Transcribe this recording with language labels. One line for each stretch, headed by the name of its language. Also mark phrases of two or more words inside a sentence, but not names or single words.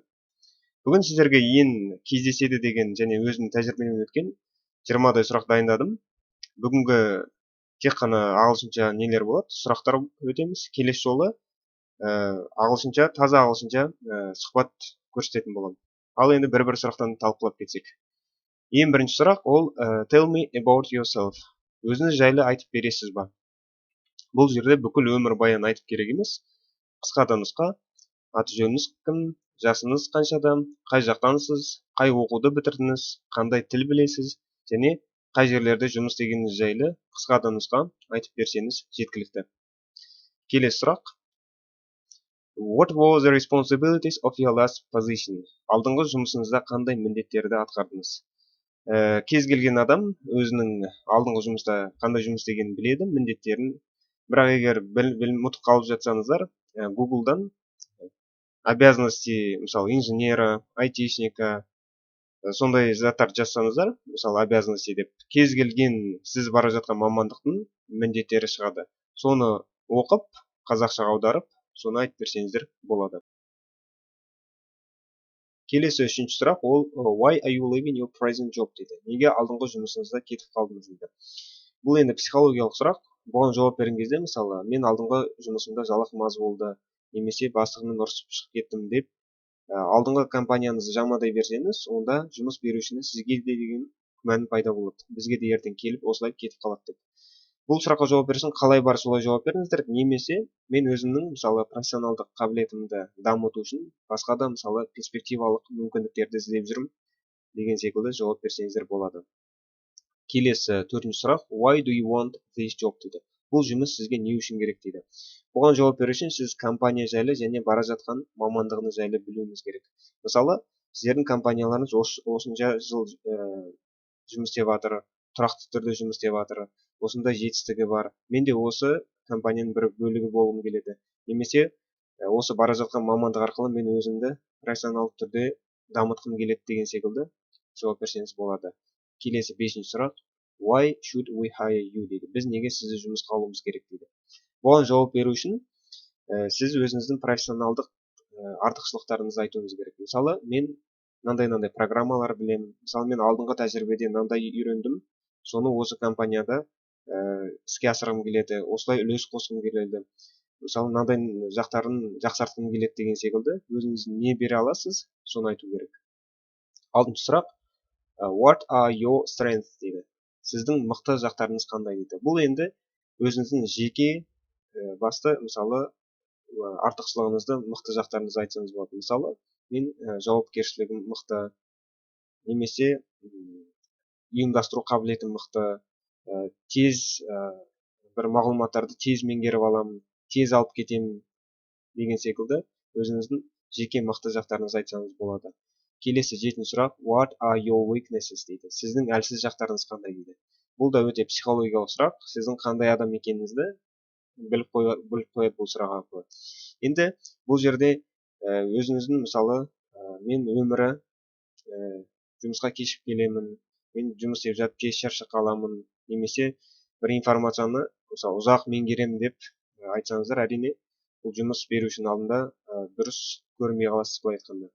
Kazakh: Бүгін сіздерге ең кездеседі деген және өзінің тәжірибемен өткен 20-дай сұрақ дайындадым. Бүгінгі тек қана ағылшынша нелер болады, сұрақтар өтеміз. Келесі жолы ағылшынша, таза ағылшынша сұхбат көрсететін боламын. Ал енді бір-бір сұрақтан талқылап кетсек. Ең бірінші сұрақ ол
English: tell me about yourself.
Kazakh: Өзіңіз жайлы айтып бересіз ба? Бұл жерде бүкіл өмір баян айтып керек емес. Қысқа нұсқа, аты жөніңіз кім, жасыңыз қаншада, қай жақтансыз, қай оқуды бітірдіңіз, қандай тіл білесіз, және қай жерлерде жұмыс істегеніңіз жайлы қысқа нұсқа айтып берсеңіз жеткілікті. Келесі сұрақ.
English: What were the responsibilities of your last position?
Kazakh: Алдыңғы жұмысыңызда қандай міндеттерді атқардыңыз? Кез келген адам өзінің алдыңғы жұмыста қандай жұмыс істегенін біледі, міндеттерін. Бірақ егер ұмытып қалып жатсаңыздар, Google-дан обязанности, мысалы,
Russian: инженера, айтишника,
Kazakh: сондай заттар жазсаңыздар, мысалы, обязанности деп, кез келген сіз бара жатқан мамандықтың міндеттері шығады. Соны оқып, қазақшаға аударып, соны айтып берсеңіздер болады. Келесі үшінші сұрақ ол
English: why are you leaving your present job
Kazakh: дейді. Неге алдыңғы жұмысыңызда кетіп қалдыңыз дейді. Бұл енді психологиялық сұрақ. Бұған жауап берген кезде, мысалы, мен алдыңғы жұмысымда жалақым аз болды, немесе бастығыммен ұрысып шығып кеттім деп, алдыңғы компанияңызды жамандай берсеңіз, онда жұмыс берушінің сізге деген күмәні пайда болады. Бізге де ертең келіп, осылай кетіп қалады деп. Бұл сұраққа жауап берсін, қалай бар солай жауап беріңіздер, немесе мен өзімнің, мысалы, профессионалдық қабілетімді дамыту үшін басқа да, мысалы, перспективалық мүмкіндіктерді іздеп жүрмін деген секілді жауап берсеңіздер болады. Келесі төртінші сұрақ,
English: why do you want this job дейді.
Kazakh: Бұл жұмыс сізге не үшін керек дейді. Бұған жауап беру үшін сіз компания жайлы және бара жатқан мамандығыңыз жайлы білуіңіз керек. Мысалы, сіздердің компанияларыңыз осынша жыл жұмыс істеп жатыр, тұрақты түрде жұмыс істеп жатыр, осындай жетістігі бар. Мен де осы компанияның бір бөлігі болғым келеді. Немесе осы бара жатқан мамандық арқылы мен өзімді профессионалдық түрде дамытқым келеді деген секілді жауап берсеңіз болады. Келесі бесінші сұрақ.
English: Why should we hire you дейді.
Kazakh: Біз неге сізді жұмысқа алуымыз керек дейді. Бұған жауап беру үшін сіз өзіңіздің профессионалдық артықшылықтарыңызды айтуыңыз керек. Мысалы, мен мынандай программалар білемін. Мысалы, мен алдыңғы тәжірибеде мынандай үйрендім. Соны осы компанияда іске асырғым келеді. Осылай үлес қосқым келеді. Мысалы, мынандай жақтарын жақсартқым келеді деген секілді өзіңіз не бере аласыз, соны айту керек. Алтыншы сұрақ.
English: What are your strengths дейді.
Kazakh: Сіздің мықты жақтарыңыз қандай дейді. Бұл енді өзіңіздің жеке басты, мысалы, артықшылығыңызды, мықты жақтарыңызды айтсаңыз болады. Мысалы, мен жауапкершілігім мықты, немесе ұйымдастыру қабілетім мықты, тез бір мағлұматтарды тез меңгеріп аламын, тез алып кетемін деген секілді өзіңіздің жеке мықты жақтарыңызды айтсаңыз болады. Келесі жетінші сұрақ,
English: what are your weaknesses дейді.
Kazakh: Сіздің әлсіз жақтарыңыз қандай дейді. Бұл да өте психологиялық сұрақ. Сіздің қандай адам екеніңізді біліп қояды бұл сұрақ арқылы. Енді бұл жерде өзіңіздің, мысалы, мен өмірі жұмысқа кешіп келемін, мен жұмыс істеп жатып тез шаршап қаламын, немесе бір информацияны мысалы ұзақ меңгеремін деп айтсаңыздар, әрине бұл жұмыс берушінің алдында дұрыс көрмей қаласыз былай айтқанда.